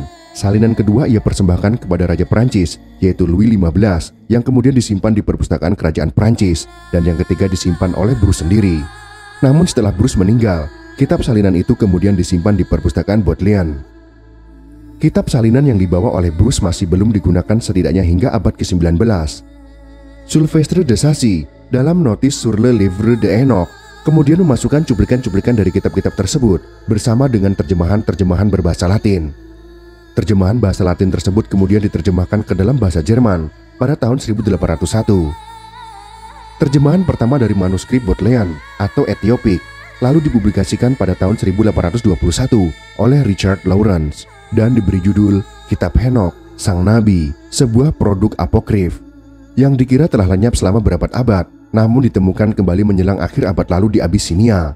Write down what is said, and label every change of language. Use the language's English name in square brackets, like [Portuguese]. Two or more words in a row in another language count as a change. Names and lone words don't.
[Indonesian] Salinan kedua ia persembahkan kepada Raja Prancis, yaitu Louis XV, yang kemudian disimpan di perpustakaan kerajaan Prancis, dan yang ketiga disimpan oleh Bruce sendiri. Namun setelah Bruce meninggal, kitab salinan itu kemudian disimpan di perpustakaan Bodleian. Kitab salinan yang dibawa oleh Bruce masih belum digunakan setidaknya hingga abad ke-19. Sylvestre de Sacy dalam Notice sur le Livre de Henokh kemudian memasukkan cuplikan-cuplikan dari kitab-kitab tersebut bersama dengan terjemahan-terjemahan berbahasa Latin. Terjemahan bahasa Latin tersebut kemudian diterjemahkan ke dalam bahasa Jerman pada tahun 1801. Terjemahan pertama dari manuskrip Bodleian atau Ethiopic lalu dipublikasikan pada tahun 1821 oleh Richard Lawrence dan diberi judul Kitab Henokh, Sang Nabi, sebuah produk apokrif yang dikira telah lenyap selama berabad-abad, namun ditemukan kembali menjelang akhir abad lalu di Abyssinia.